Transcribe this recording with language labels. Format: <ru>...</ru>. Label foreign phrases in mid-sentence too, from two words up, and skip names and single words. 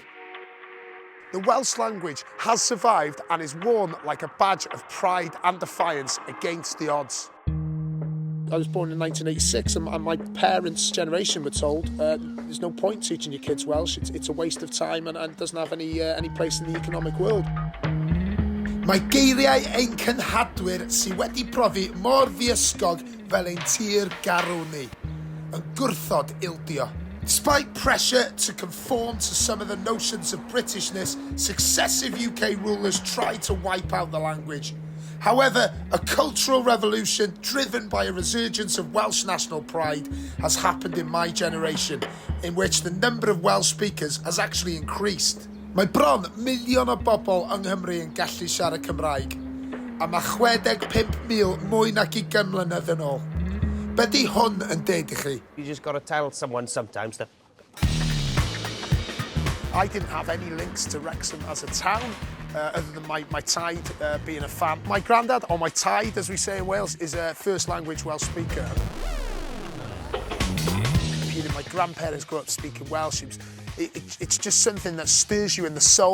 <en>The Welsh language has survived and is worn like a badge of pride and defiance against the odds. I was born in 1986 and my parents' generation were told there's no point teaching your kids Welsh, it's a waste of time and doesn't have any place in the economic world.</en> <cy>Mae geiriau ein cynhadwyr sy wedi profi mor ddiysgog fel ein tir garw ni, yn gwrthod ildio.</cy> <en>Despite pressure to conform to some of the notions of Britishness, successive UK rulers tried to wipe out the language. However, a cultural revolution driven by a resurgence of Welsh national pride has happened in my generation, in which the number of Welsh speakers has actually increased.</en> <cy>Mae bron miliwn o bobl yng Nghymru yn gallu siarad Cymraeg, a mae 65,000 mwy nag 20 mlynedd yn ôl. Be di hwn yn deud I chi?</cy> <en>You just got to tell someone sometimes that... I didn't have any links to Wrexham as a town, other than my tide being a fan. My granddad, or my tide as we say in Wales, is a first language Welsh speaker. Hearing my grandparents grow up speaking Welsh, it's just something that stirs you in the soul.</en>